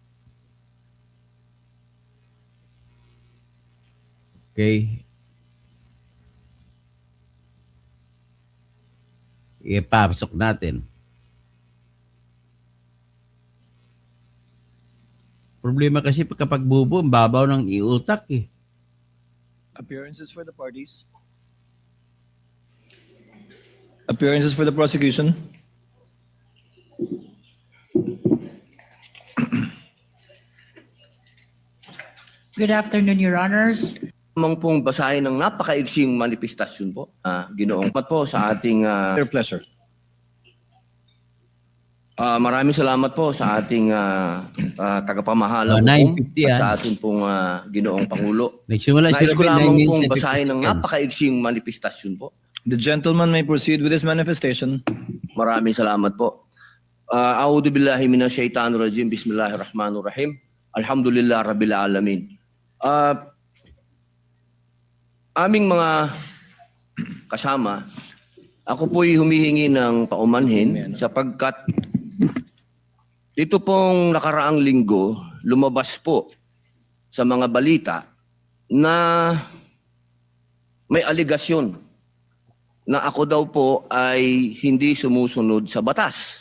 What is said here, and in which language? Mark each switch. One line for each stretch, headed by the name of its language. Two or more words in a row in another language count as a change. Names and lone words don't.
English: Okay.
Filipino: Ipapasok natin. Problema kasi kapag bubo, ang babaw ng iutak eh.
English: Appearances for the parties. Appearances for the prosecution. Good afternoon, Your Honors.
Filipino: Lamang pong basahin ng napakaigsing manifestasyon po, Ginoong Mat po sa ating
English: Their pleasure.
Filipino: maraming salamat po sa ating tagapamahala po
English: 9:50
Filipino: at sa ating pong Ginoong Pangulo. Nagsimula Nais ko sila lamang
English: 9
Filipino: pong
English: minutes and 50
Filipino: basahin ng
English: seconds.
Filipino: napakaigsing manifestasyon po.
English: The gentleman may proceed with his manifestation.
Filipino: Maraming salamat po.
Arabic: أعوذ بالله من الشيطان الرجيم. بسم الله الرحمن الرحيم. الحمد لله رب العالمين.
Filipino: Aming mga kasama, ako po'y humihingi ng paumanhin sapagkat dito pong nakaraang linggo, lumabas po sa mga balita na may aligasyon na ako daw po ay hindi sumusunod sa batas.